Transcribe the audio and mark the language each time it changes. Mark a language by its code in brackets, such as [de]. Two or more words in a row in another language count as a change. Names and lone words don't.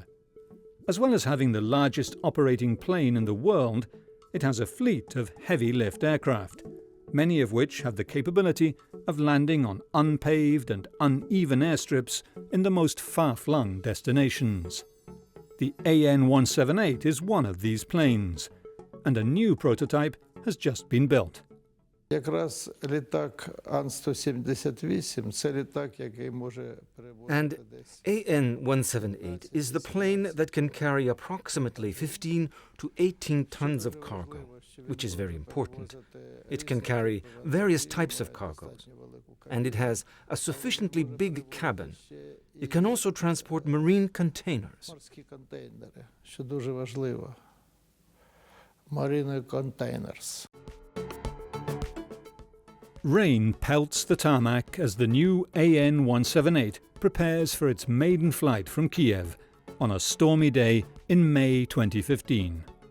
[en] As well as having the largest operating plane in the world, it has a fleet of heavy-lift aircraft, many of which have the capability of landing on unpaved and uneven airstrips in the most far-flung destinations. The An-178 is one of these planes, and a new prototype has just been built. [uk] Якраз літак An-225 – це літак, який може перевозити [en] And An-178 is the plane that can carry approximately 15 to 18 tons of cargo, which is very important. It can carry various types of cargoes, and it has a sufficiently big cabin. It can also transport marine containers. [uk] морські контейнери, що дуже важливо. [en] Marine containers. Rain pelts the tarmac as the new An-178 prepares for its maiden flight from Kiev, on a stormy day in May 2015.